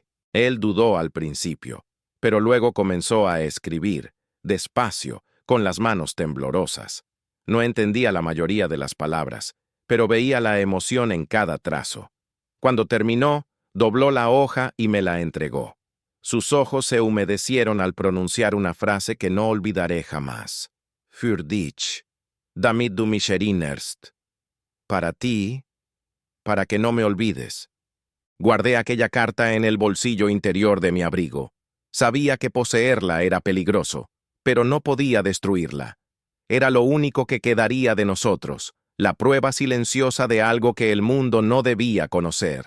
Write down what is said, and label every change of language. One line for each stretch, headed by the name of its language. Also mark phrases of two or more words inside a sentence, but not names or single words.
Spanish: Él dudó al principio, pero luego comenzó a escribir, despacio, con las manos temblorosas. No entendía la mayoría de las palabras, pero veía la emoción en cada trazo. Cuando terminó, dobló la hoja y me la entregó. Sus ojos se humedecieron al pronunciar una frase que no olvidaré jamás.
German: «Für dich, damit du mich erinnerst».
Spanish: Para ti, para que no me olvides. Guardé aquella carta en el bolsillo interior de mi abrigo. Sabía que poseerla era peligroso, pero no podía destruirla. Era lo único que quedaría de nosotros, la prueba silenciosa de algo que el mundo no debía conocer.